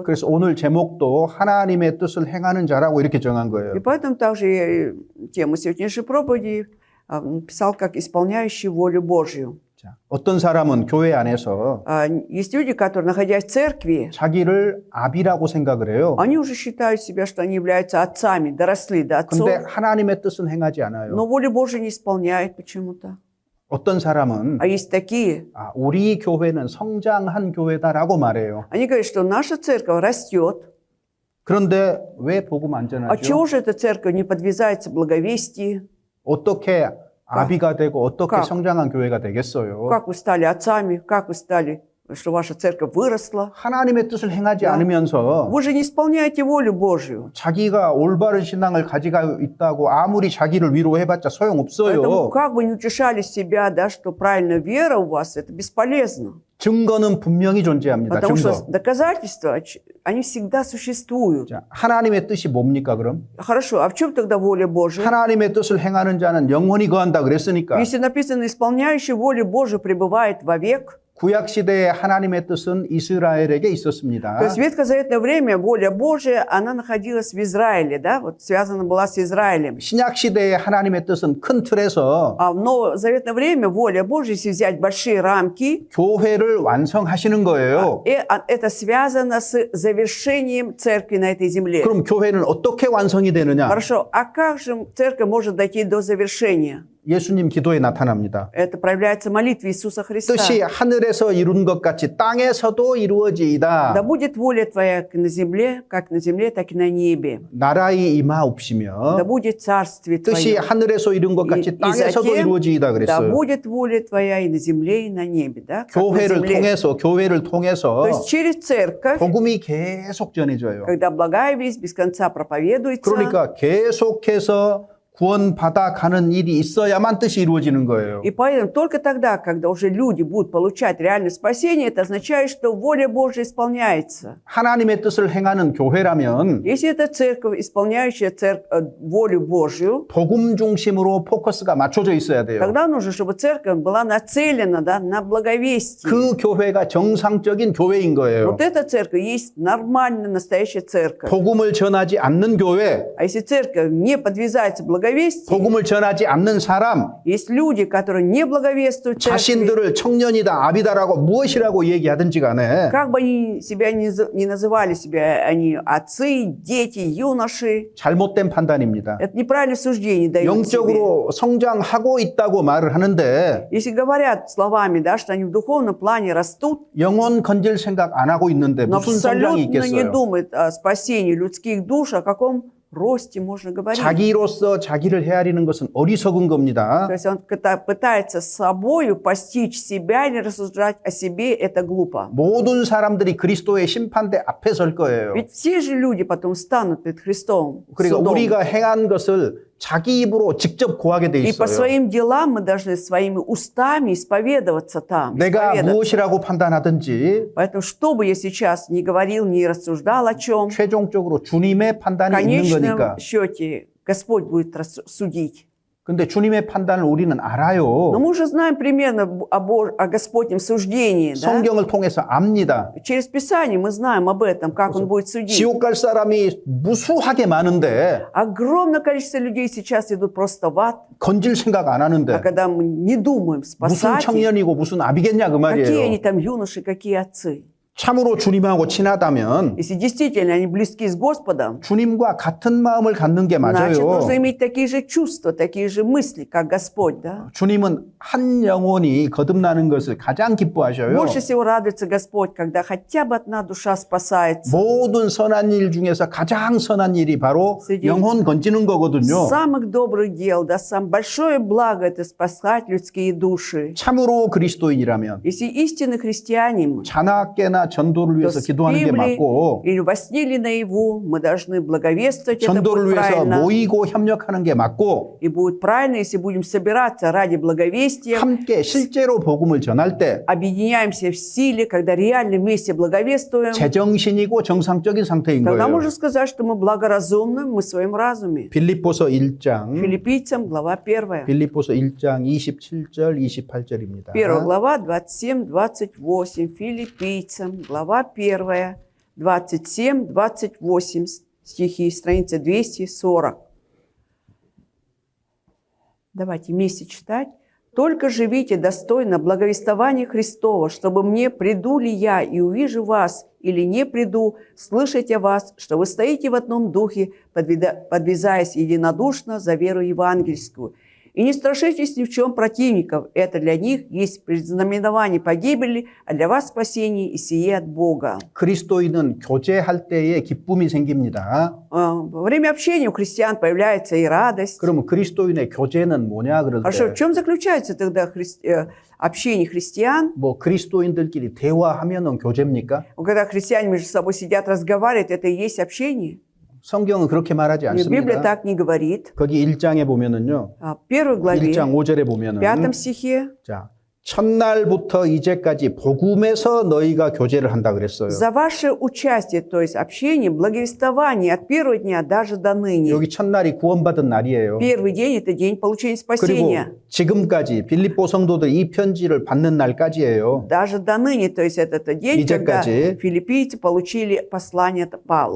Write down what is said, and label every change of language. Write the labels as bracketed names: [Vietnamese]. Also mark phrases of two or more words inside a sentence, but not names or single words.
[Korean] 그래서 오늘 제목도 하나님의 뜻을 행하는 자라고 이렇게 정한 거예요. [Russian] И поэтому также я тему сегодняшней проповеди написал как «исполняющий волю Божью». [Korean] 자, 어떤 사람은 교회 안에서 [Russian] Есть люди, которые, находясь в церкви, [Korean] 자기를 아비라고 생각을 해요. [Russian] они уже считают себя, что они являются отцами, доросли до отцов, [Korean] 근데 하나님의 뜻은 행하지 않아요. [Russian] но волю Божию не исполняют почему-то. [Korean] 어떤 사람은 [Russian] А есть такие, [Korean] 우리 교회는 성장한 교회다라고 말해요. [Russian] они говорят, что наша церковь растет. [Korean] 그런데 왜 복음 안 [Russian] А чего [Korean] 전하죠? [Russian] же эта церковь не подвязается в благовестии? [Korean] 어떻게 아비가 되고 어떻게 각. 성장한 교회가 되겠어요? [Russian] Как вы стали отцами? Как вы стали, что ваша церковь выросла? [Korean] 하나님의 뜻을 행하지 야. 않으면서 [Russian] Вы же не исполняете волю Божью. [Korean] 자기가 올바른 신앙을 가지고 있다고 아무리 자기를 위로해봤자 [Russian] Поэтому [Korean] 소용없어요. [Russian] как бы не утешали себя, да, что правильная вера у вас, это бесполезно. [Korean] 증거는 분명히 존재합니다. [Russian] Потому [Korean] 증거. [Russian] что доказательства, они всегда существуют. [Korean] 자, 하나님의 뜻이 뭡니까 그럼? [Russian] Хорошо, а в чем тогда воля Божья? [Korean] 하나님의 뜻을 행하는 자는 영원히 거한다 그랬으니까 [Russian] Если написано, исполняющий волю Божию пребывает вовек, [Korean] 구약 시대에 하나님의 뜻은 이스라엘에게 있었습니다. [Russian] то есть в ветхозаветное время воля Божия, она находилась в Израиле, да, вот связана была с Израилем. [Korean] 신약 시대에 하나님의 뜻은 큰 틀에서 [Russian] А в новозаветное время воля Божия, если взять большие рамки, [Korean] 교회를 완성하시는 거예요. [Russian] это связано с завершением церкви на этой земле. [Korean] 그럼 교회는 어떻게 완성이 되느냐? [Russian] Хорошо, а как же церковь может дойти до завершения? [Korean] 예수님 기도에 나타납니다. [Russian] Это проявляется в молитве Иисуса Христа. [Korean] 뜻이 하늘에서 이룬 것 같이 땅에서도 [Russian] Да [Korean] 이루어지이다. [Russian] будет воля Твоя как на земле, так и на небе. [Korean] 나라의 임하옵시며 [Russian] Да будет царствие [Korean] 뜻이 [Russian] Твое. [Korean] 하늘에서 이룬 것 같이 [Russian] И [Korean] 땅에서도 [Russian] затем, [Korean] 이루어지이다 [Russian] да [Korean] 그랬어요. [Russian] будет воля Твоя и на земле, и на небе. Да? Как на [Korean] 교회를 [Russian] земле. [Korean] 통해서 [Russian] То есть через церковь, [Korean] 복음이 계속 전해져요. [Russian] когда благая весть без конца проповедуется, [Korean] 그러니까 계속해서 구원받아 가는 일이 있어야만 뜻이 이루어지는 거예요. [Russian] и поэтому только тогда, когда уже люди будут получать реальное спасение, это означает, что воля Божья исполняется. [Korean] 하나님의 뜻을 행하는 교회라면 [Russian] Если это церковь, исполняющая волю Божью, [Korean] 복음 중심으로 포커스가 맞춰져 있어야 돼요. [Russian] тогда нужно, чтобы церковь была нацелена, да, на благовестие. [Korean] 그 교회가 정상적인 교회인 거예요. [Russian] Вот эта церковь есть нормальная, настоящая церковь. [Korean] 복음을 전하지 않는 교회, [Russian] А если церковь не подвязается благовестию, [Korean] 복음을 전하지 않는 사람, [Russian] есть люди, которые не благовествуют церкви, [Korean] 자신들을 청년이다, 아비다라고 무엇이라고 얘기하든지 간에 [Russian] как бы они себя не называли себя, они отцы, дети, юноши, [Korean] 잘못된 판단입니다. [Russian] это неправильное суждение дают себе. [Korean] 영적으로 성장하고 있다고 말을 하는데 [Russian] Если говорят словами, да, что они в духовном плане растут, [Korean] 영혼 건질 생각 안 하고 있는데 [Russian] но [Korean] 무슨 성장이 [Russian] абсолютно не [Korean] 있겠어요? [Russian] думают о спасении людских душ, о каком росте можно говорить. [Korean] 자기로서 자기를 헤아리는 것은 어리석은 겁니다. [Russian] То есть он пытается с собою постичь себя или рассуждать о себе, это глупо. [Korean] 모든 사람들이 그리스도의 심판대 앞에 설 거예요. [Russian] Ведь все же люди потом станут перед Христом. [Korean] 그러니까 [Russian] судом. [Korean] 우리가 행한 것을 자기 입으로 직접 고하게 돼 [Russian] И по [Korean] 있어요. [Russian] своим делам мы должны своими устами исповедоваться там. [Korean] 내가 [Russian] исповедаться. [Korean] 무엇이라고 판단하든지 [Russian] Поэтому, что бы я сейчас ни говорил, ни рассуждал о чем, [Korean] 최종적으로 주님의 [Russian] в [Korean] 판단이 있는 [Russian] конечном [Korean] 거니까. [Russian] счете Господь будет судить. [Korean] 근데 주님의 판단을 우리는 [Russian] Но [Korean] 알아요. [Russian] мы уже знаем примерно о Господнем суждении. Да? [Korean] 성경을 통해서 압니다. [Russian] Через Писание мы знаем об этом, как Он будет судить. [Korean] 지옥 갈 사람이 무수하게 많은데 [Russian] Огромное количество людей сейчас идут просто в ад, [Korean] 건질 생각 안 [Russian] а [Korean] 하는데 [Russian] когда мы не думаем [Korean] 무슨 [Russian] спасать их, [Korean] 청년이고 무슨 아비겠냐 그 [Russian] какие они [Korean] 말이에요. [Russian] там юноши, какие отцы. [Korean] 참으로 주님하고 친하다면 [Russian] Если действительно они близки с Господом, [Korean] 주님과 같은 마음을 갖는 게 [Russian] значит, [Korean] 맞아요. [Russian] нужно иметь такие же чувства, такие же мысли, как Господь, да? [Korean] 주님은 한 영혼이 거듭나는 것을 가장 기뻐하셔요. [Russian] Больше всего радуется Господь, когда хотя бы одна душа спасается. [Korean] 모든 선한 일 중에서 가장 선한 일이 바로 [Russian] Среди [Korean] 영혼 건지는 거거든요. [Russian] самых добрых дел, да, самое большое благо – это спасать людские души. [Korean] 참으로 그리스도인이라면 [Russian] Если истинный христианин, [Korean] 자나깨나 전도를 위해서 [Russian] то [Korean] 기도하는 게 [Russian] спим ли [Korean] 맞고 [Russian] или во сне или наяву, мы должны благовествовать, это [Korean] 전도를 [Russian] будет [Korean] 위해서 [Russian] правильно. [Korean] 모이고 협력하는 게 맞고 [Russian] И будет правильно, если будем собираться ради благовестия, [Korean] 함께 실제로 복음을 전할 때 [Russian] объединяемся в силе, когда реально вместе благовествуем, [Korean] 제정신이고 정상적인 상태인 [Russian] тогда [Korean] 거예요. [Russian] можно сказать, что мы благоразумны, мы в своем разуме. [Korean] 빌립보서 1장 [Russian] Филиппийцам, глава 1. [Korean] 빌립보서 1장 27절 28절입니다. [Russian] 1 глава 27-28. Филиппийцам, глава 1, 27-28 стихи, страница 240. Давайте вместе читать. «Только живите достойно благовествования Христова, чтобы мне, приду ли я и увижу вас, или не приду, слышать о вас, что вы стоите в одном духе, подвязаясь единодушно за веру евангельскую. И не страшитесь ни в чем противников, это для них есть предзнаменование погибели, а для вас спасение, и сие от Бога». [Korean] 그리스도인은 교제할 때에 기쁨이 생깁니다. [Russian] Во время общения у христиан появляется и радость. [Korean] 그러면 그리스도인의 교제는 뭐냐 그럴 [Russian] Хорошо, в [Korean] 때 [Russian] чем заключается тогда общение христиан? [Korean] 뭐 그리스도인들끼리 대화하면은 교제입니까? [Russian] Когда христиане между собой сидят, разговаривают, это и есть общение? [Korean] 성경은 그렇게 말하지 [Russian] Библия [Korean] 않습니다. [Russian] так не говорит. [Korean] 거기 1장에 보면은요. [Russian] В первой главе, [Korean] 1장 5절에 [Russian] в [Korean] 보면은 [Russian] пятом стихе, [Korean] 자, 첫날부터 이제까지 복음에서 너희가 교제를 한다 그랬어요. [Russian] за ваше участие, то есть общение, благовествование от первого дня даже до ныне. [Korean] 여기 첫날이 구원받은 날이에요. [Russian] Первый день – это день получения [Korean] 그리고 [Russian] спасения. [Korean] 지금까지 빌립보 성도들이 이 편지를 받는 날까지예요. [Russian] Даже до ныне, то есть это тот день, когда [Korean] 이제까지 [Russian] филиппийцы получили послание от Павла.